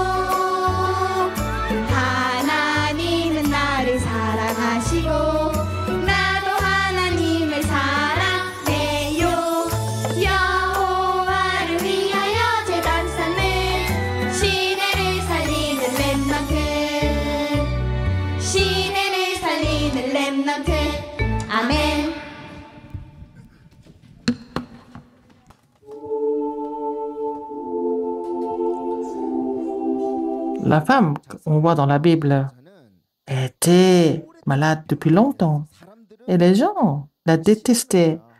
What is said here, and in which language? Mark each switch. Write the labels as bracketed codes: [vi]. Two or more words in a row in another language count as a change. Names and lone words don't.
[ko] 하나님은 나를 사랑하시고 나도 하나님을 사랑해요 여호와를 위하여 제단 쌓는 시내를 살리는 렘넌트 시내를 살리는 렘넌트 아멘 [fr] La femme qu'on voit dans la Bible était malade depuis longtemps et les gens la détestaient.